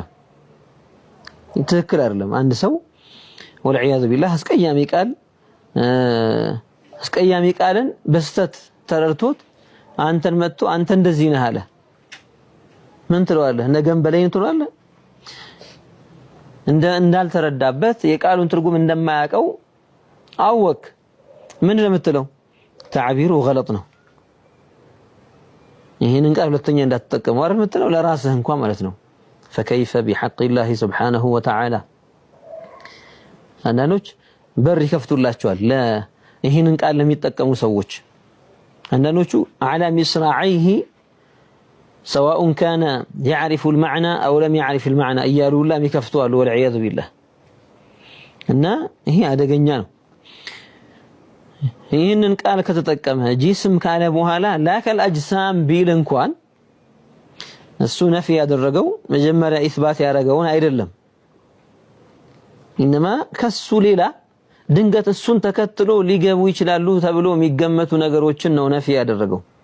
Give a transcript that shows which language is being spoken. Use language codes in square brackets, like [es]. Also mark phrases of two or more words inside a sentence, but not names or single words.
[am] አይደለም አንድ ሰው [ar] والعياذ بالله [am] አስቀያሚ ቃልን በስተት ተረድቶት አንተን መጥቶ አንተ እንደዚህ ነህ አለ ምን ትለዋለህ ነገም በላይ ትለዋለህ እንዳልተረዳበት የቃሉን ትርጉም እንደማያውቀው አወክ ምን ለምትለው [ar] تعبيره غلط [am] ነው ይሄንን ቃል ሁለተኛ እንዳትጠቀመው አይደል የምትለው ለራስህ እንኳን ማለት ነው [ar] فكيف بحق الله سبحانه وتعالى [am] አንዳንዶች በር ይከፍቱላቸዋል ለይሄንን ቃል ለሚጠቀሙ ሰዎች አንዳንዶቹ [ar] على مصراعيه سواء كان يعرف المعنى أو لم يعرف المعنى [am] እያሉ لا የሚከፍቷል [ar] والعياذ بالله [am] እና ይሄ አደገኛ ነው ይሄንን ቃል ከተጠቀመ ጂስም ካለ በኋላ [ar] لا كالأجسام [am] ቢል እንኳን እሱ ነፊ ያደረገው መጀመሪያ ኢስባት ያደረገውን አይደለም انما ከሱ ሌላ ድንገት እሱን ተከትሎ ሊገቡ ይችላሉ ተብሎ የሚገመቱ ነገሮችን ነው ነፊ ያደረገው